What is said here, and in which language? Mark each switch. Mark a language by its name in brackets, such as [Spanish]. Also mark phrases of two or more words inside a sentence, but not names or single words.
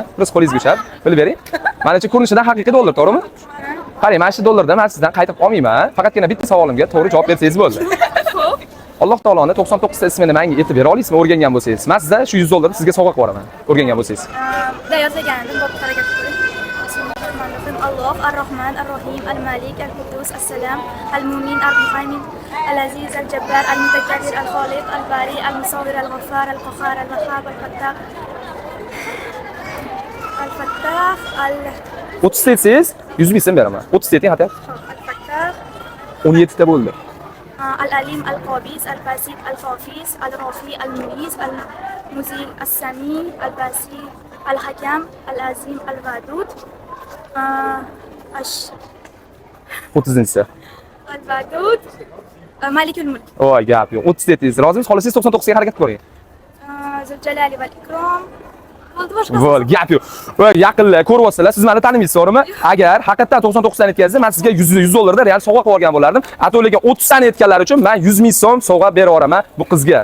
[Uzbek] Biz qo'lingizga ushlab, bilib bering. Mana shu ko'rinishidan haqiqiy dollar, to'g'rimi? Qarang, mana shu dollardan men sizdan qaytib olmayman. Faqatgina bitta savolimga to'g'ri javob bersangiz bo'ldi. Alloh taoloni 99 ta ismini menga aytib bera olasizmi o'rgangan bo'lsangiz? Men sizdan shu 100 dollarni sizga sovg'a qilib yuboraman, o'rgangan bo'lsangiz. Yozgandim, bu harakat qiling. [Arabic] الله الرحمن الرحيم الملك القدوس السلام المؤمن المهيمن العزيز الجبار المتكبر الخالق البارئ المصور الغفار القهار الوهاب الفتاح الفتاح [Uzbek] 30 tetsangiz 100 ming so'm beraman. 30 teting xato. [Arabic] الفتاح [Uzbek] 17 ta bo'ldi. [Arabic] العليم القابض الباسط الحافظ الرافع المعز المذل السميع البصير الحكم العظيم الودود [Uzbek] 30-chi. [Arabic] الودود مالك الملك. [Uzbek] Voy, gap yo'q. 30 tetingiz. Rozimisiz? Xohlasangiz 99 ga harakat qiling. [Arabic] ذو الجلال والإكرام. Bo'ldi, boshqa. [Uzbek] Voy, gap yo'q. Voy, yaqinlar ko'ryapsizlar. Siz meni tanimaysiz, to'g'rimi? Agar haqiqatan 99 dan yetkazsa, men sizga 100 dollarda real sovg'a qilib olgan bo'lardim. Ato'liga 30 dan yetganlar uchun men 100 ming so'm sovg'a berib yuboraman bu qizga.